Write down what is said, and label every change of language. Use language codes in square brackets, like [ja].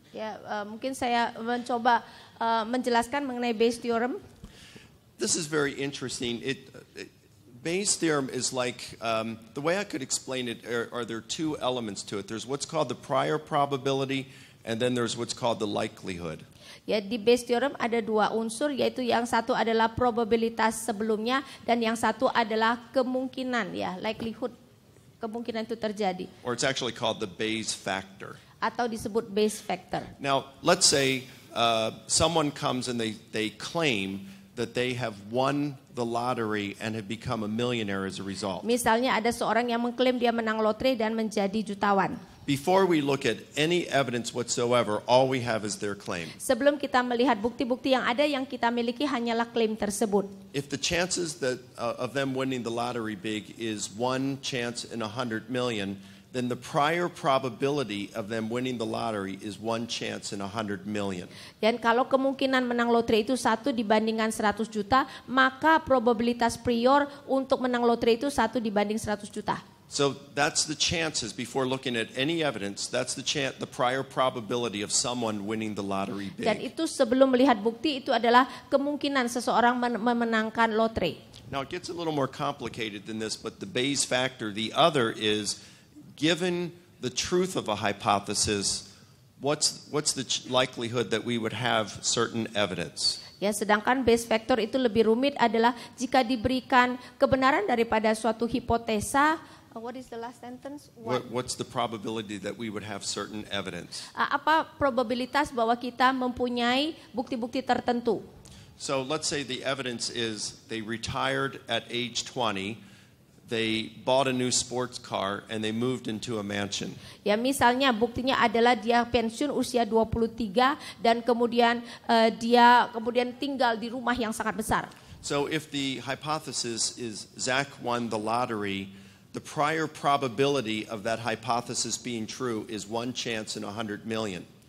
[id] Ya, mungkin saya mencoba menjelaskan mengenai Bayes' theorem. [en] This is very interesting. Bayes' theorem is like, the way I could explain it are there two elements to it. There's what's called the prior probability, and then there's what's called the likelihood. [id] Ya, di Bayes theorem ada dua unsur, yaitu yang satu adalah probabilitas sebelumnya dan yang satu adalah kemungkinan, ya, likelihood, kemungkinan itu terjadi. [en] Or it's actually called the Bayes factor. [id] Atau disebut Bayes factor. [en] Now, let's say someone comes and they claim that they have won the lottery and have become a millionaire as a result. [id] Misalnya ada seorang yang mengklaim dia menang lotre dan menjadi jutawan. [en] Before we look at any evidence whatsoever, all we have is their claim. [id] Sebelum kita melihat bukti-bukti yang ada, yang kita miliki hanyalah klaim tersebut. [en] If the chances that of them winning the lottery big is 1 chance in 100 million, then the prior probability of them winning the lottery is 1 chance in 100 million. [id] Dan kalau kemungkinan menang lotre itu 1 dibandingkan 100 juta, maka probabilitas prior untuk menang lotre itu 1 dibanding 100 juta. [en] So that's the chances before looking at any evidence. That's the prior probability of someone winning the lottery big. [id] Dan itu sebelum melihat bukti, itu adalah kemungkinan seseorang memenangkan lotre. [en] Now it gets a little more complicated than this, but the Bayes factor, the other is given the truth of a hypothesis, what's the likelihood that we would have certain evidence? [id] Ya, sedangkan Bayes factor itu lebih rumit adalah jika diberikan kebenaran daripada suatu hipotesa. [en] What is the last sentence? What's the probability that we would have certain evidence? [id] Apa probabilitas bahwa kita mempunyai bukti-bukti tertentu? [en] So let's say the evidence is they retired at age 20. They bought a new sports car and they moved into a mansion. [id] Ya, misalnya buktinya adalah dia pensiun usia 23 dan kemudian dia tinggal di rumah yang sangat besar. [en] So if the hypothesis is Zach won the lottery, the prior probability of that hypothesis being true is 1 chance in 100 million.